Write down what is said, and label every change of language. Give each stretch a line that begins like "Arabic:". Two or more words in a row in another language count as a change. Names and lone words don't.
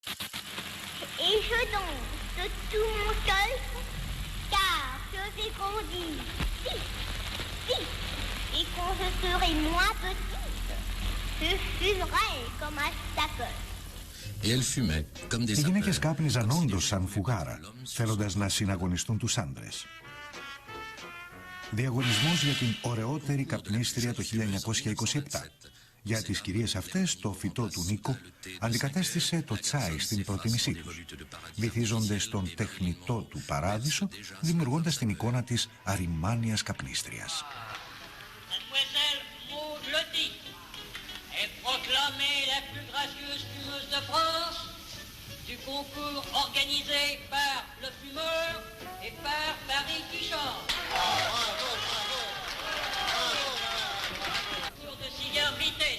French: Et je danse de tout mon cœur, car je vais grandir vite, vite. Et quand je serai moins petite, je fumerai comme un stacker.
Greek: Οι γυναίκες κάπνιζαν όντως σαν φουγάρα, θέλοντας να συναγωνιστούν τους άντρες. Διαγωνισμός για την ωραιότερη καπνίστρια το 1927. Για τις κυρίες αυτές, το φυτό του Νίκο αντικατέστησε το τσάι στην προτίμησή τους, βυθίζονται στον τεχνητό του παράδεισο, δημιουργώντας την εικόνα της αριμάνιας καπνίστριας.
French: Du concours organisé par le fumeur et par Paris qui chante. Tour de cigare vitesse.